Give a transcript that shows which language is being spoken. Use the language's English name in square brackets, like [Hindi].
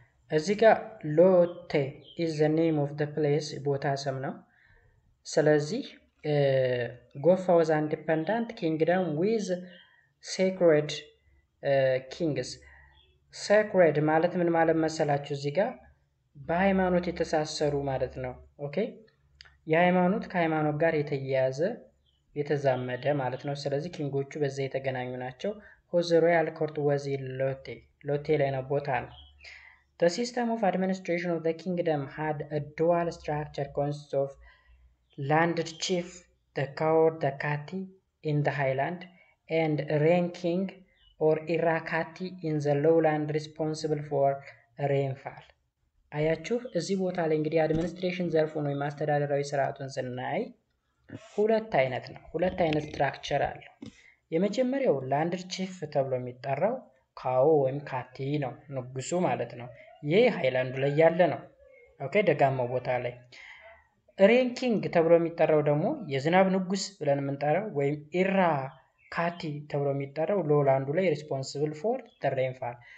[Amharic] እዚህ ጋር [English] ሎቴ is the name of the place [Amharic] ቦታ ስም ነው። ስለዚህ [English] ጎፋ was an independent kingdom with sacred kings. [Amharic] sacred ማለት ምን ማለት መሰላችሁ? እዚህ ጋር በሃይማኖት የተሳሰሩ ማለት ነው። ኦኬ የሃይማኖት ከሃይማኖት ጋር የተያያዘ የተዛመደ ማለት ነው። ስለዚህ ኪንጎቹ በዛ የተገናኙ ናቸው። [English] whose royal court was in Lotte. [Amharic] ሎቴ ላይ ነው ቦታ ነው። [English] The system of administration of the kingdom had a dual structure consisting of landed chief, the court, the kati in the highland, and ranking or irakati in the lowland responsible for rainfall. [Amharic] አያችሁ እዚህ ቦታ ላይ እንግዲህ አድሚኒስትሬሽን ዘርፉን ወይም አስተዳደራዊ ስርዓቱን ስናይ ሁለት አይነት ነው። ሁለት አይነት ስትራክቸር አለው። የመጀመሪያው ላንድ ቺፍ ተብሎ የሚጠራው ካዎ ወይም ካቲ ነው፣ ንጉሱ ማለት ነው። ይህ ሃይላንዱ ላይ ያለ ነው። ኦኬ ደጋማው ቦታ ላይ። ሬንኪንግ ተብሎ የሚጠራው ደግሞ የዝናብ ንጉስ ብለን የምንጠራው ወይም ኢራ ካቲ ተብሎ የሚጠራው ሎላንዱ ላይ [English] ሪስፖንሲብል ፎር ዘ ሬንፋል።